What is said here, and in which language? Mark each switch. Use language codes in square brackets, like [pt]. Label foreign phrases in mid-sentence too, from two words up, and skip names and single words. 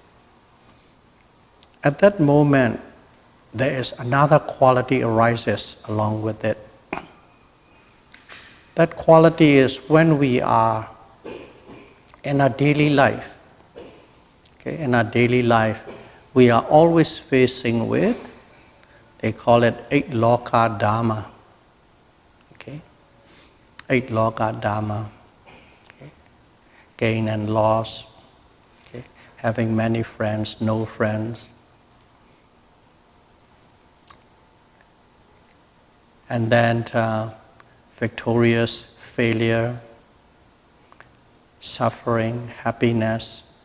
[en] At that moment, there is another quality arises along with it. That quality is when we are in our daily life. Okay, in our daily life, we are always facing with, they call it 8 [pi] loka Dhamma. [en] Okay? 8 [pi] loka Dhamma. [en] Okay? Gain and loss. Okay? Having many friends, no friends. And then victorious, failure, suffering, happiness.